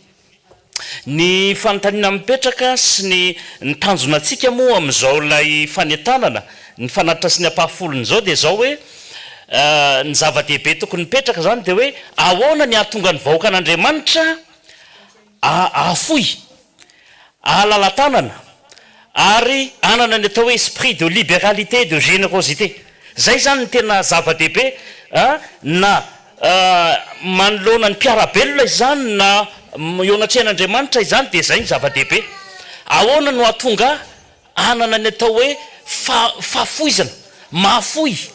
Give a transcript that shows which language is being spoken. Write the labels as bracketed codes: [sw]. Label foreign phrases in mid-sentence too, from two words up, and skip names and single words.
[mg] ny fanontaniana mipetraka sy ny tanjonantsika moa amin'izao lay fanentanana ny fanatitra sy ny ampahafolony zao dia zao hoe ny zava-dehibe tokony mipetraka zany dia hoe ahoana ny ahatonga ny vahoakan'Andriamanitra ahafoy ahalalatanana ary anana ny atao hoe [fr] esprit de libéralité de générosité [mg] zay zany ny tena zava-dehibe na manoloana ny mpiarabelona izany na eo anatrehan'Andriamanitra izany dia zay ny zava-dehibe ahoana no ahatonga anana ny atao hoe fahafoizana mahafoy